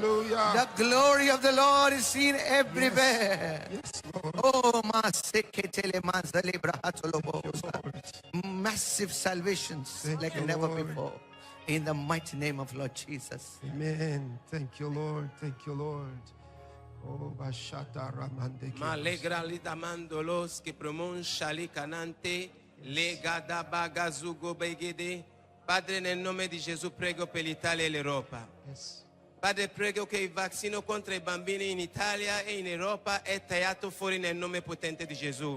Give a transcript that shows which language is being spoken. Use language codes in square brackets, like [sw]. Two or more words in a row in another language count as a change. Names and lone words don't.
[en] The glory of the Lord is seen everywhere. Oh, massive salvations like never before. In the mighty name of Lord Jesus. Amen. Thank you, Lord. Thank you, Lord. Oh, Bashata Ramande. Malegra lidamandolos que pronuncia li canante, lega da bagazugo begede. [it] Padre, nel nome di Gesù prego per l'Italia e l'Europa. Padre, prego che il vaccino contro i bambini in Italia e in Europa è tagliato fuori nel nome potente di Gesù.